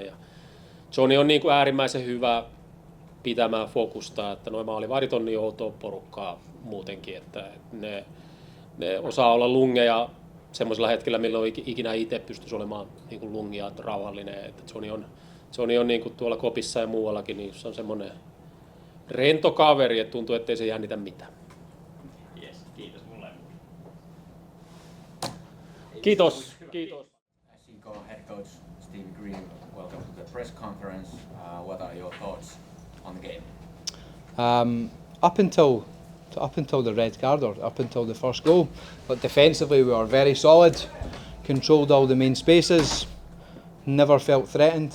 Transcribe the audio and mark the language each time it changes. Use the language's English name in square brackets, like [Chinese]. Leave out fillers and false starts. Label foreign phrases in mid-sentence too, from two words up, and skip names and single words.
[Finnish] Ja Joni on niin kuin äärimmäisen hyvä pitämään fokusta, että nuo maalivahdit on niin outoa porukkaa muutenkin, että ne osaa olla lungeja semmoisella hetkellä, milloin ikinä itse pystyisi olemaan niin kuin lungia rauhallinen. Että Joni on niin kuin tuolla KuPSissa ja muuallakin, niin se on semmoinen rento kaveri, että tuntuu, ettei se jännitä mitään. Yes, kiitos mulle. Kiitos. [English] SJK head coach Stevie Grieve, welcome to the press conference. What are your thoughts on the game? Up until the red card or up until the first goal, but defensively we were very solid, controlled all the main spaces, never felt threatened.